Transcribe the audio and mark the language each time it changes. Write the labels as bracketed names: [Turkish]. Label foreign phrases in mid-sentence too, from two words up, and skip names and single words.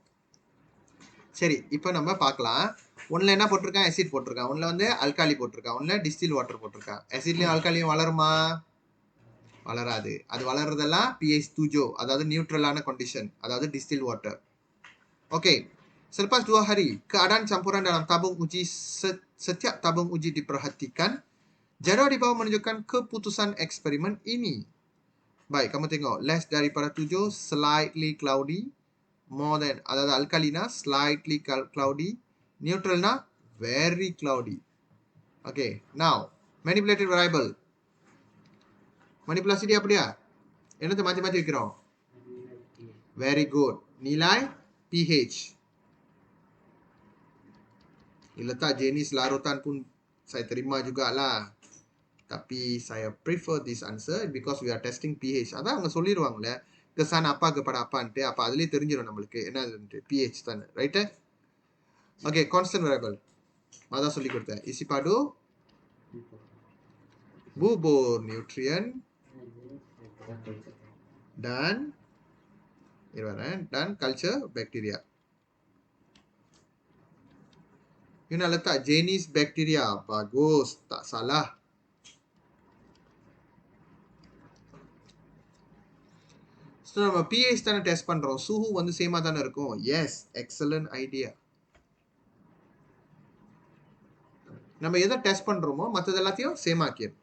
[Tamil] சரி, இப்போ நம்ம பார்க்கலாம். ஒன்றில் என்ன போட்டிருக்கான்? ஆசிட் போட்டிருக்கான். ஒன்றில் வந்து அல்காலி போட்டிருக்கான். ஒன்றில் [English] distil water [Tamil] போட்டிருக்கான். ஆசிட்லையும் அல்காலியும் வளருமா? வளராது. அது வளர்றதெல்லாம் pH 7, அதாவது நியூட்ரலான கண்டிஷன், அதாவது [English] distil water. [Malay] Oke, selepas 2 hari, keadaan campuran dalam tabung uji, setiap tabung uji diperhatikan. Jadual di bawah menunjukkan keputusan eksperimen ini. Baik, kamu tengok. Less daripada 7, [English] slightly cloudy. More than, அதாவது alkalina, slightly cloudy. Neutralna, very cloudy. Okay, now, manipulated variable. [Malay] Manipulasi dia apa dia? [Tamil] என்னத்தை மாற்றி மாற்றி வைக்கிறோம்? [English] Very good. [Malay] Nilai pH. Letak jenis larutan pun saya terima jugalah. Tapi saya [English] prefer this answer because we are testing pH. [Tamil] அதான் அவங்க சொல்லிடுவாங்கல்ல, [Malay] kesan apa kepada apante, apa [Tamil] அதுலயே தெரிஞ்சிடும் நம்மளுக்கு என்னது pH தானே, ரைட்டு? ஓகே, [English] constant variable [Tamil] அதான் சொல்லி கொடுத்தேன். [Malay] இசிபாடு bubur nutrien dan [English] culture bacteria. [Malay] You nak letak jenis bakteria. Bagus, tak salah. [Tamil] So நம்ம pH தானே டெஸ்ட் பண்றோம். சுஹு வந்து சேமா தானே இருக்கும். [English] yes, excellent idea. [Tamil] நம்ம எதை டெஸ்ட் பண்றோமோ மற்றது எல்லாத்தையும் சேம் ஆக்கிடணும்.